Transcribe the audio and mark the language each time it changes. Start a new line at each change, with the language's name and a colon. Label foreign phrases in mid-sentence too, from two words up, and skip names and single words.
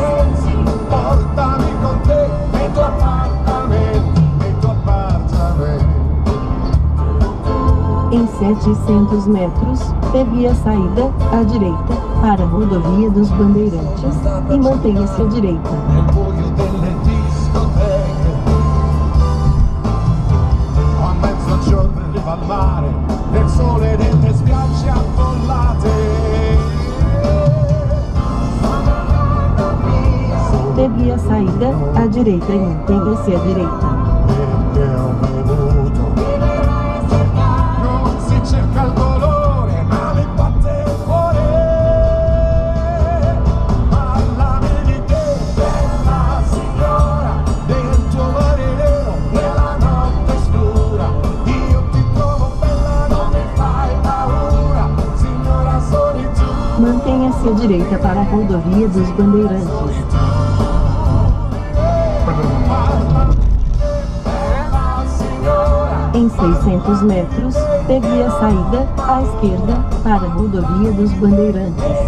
Italian: Portami con te nel tuo appartamento,
Portuguese: Em 700 metros, pegue a saída à direita para a Rodovia dos Bandeirantes e mantenha-se à direita.
Italian: nel buio delle discoteche, a mezzogiorno in riva al mare, nel sole delle spiagge affollate.
Portuguese: Pegue a saída à direita e mantenha-se à direita.
Italian: Perché ho bevuto, non si cerca il dolore, ma mi batte il cuore. Parlami di te, bella signora, del tuo mare nero, nella notte scura. Io ti trovo bella, non mi fai paura, signora solitudine.
Portuguese: Mantenha-se à direita para a Rodovia dos Bandeirantes. Em 600 metros, pegue a saída à esquerda para a Rodovia dos Bandeirantes.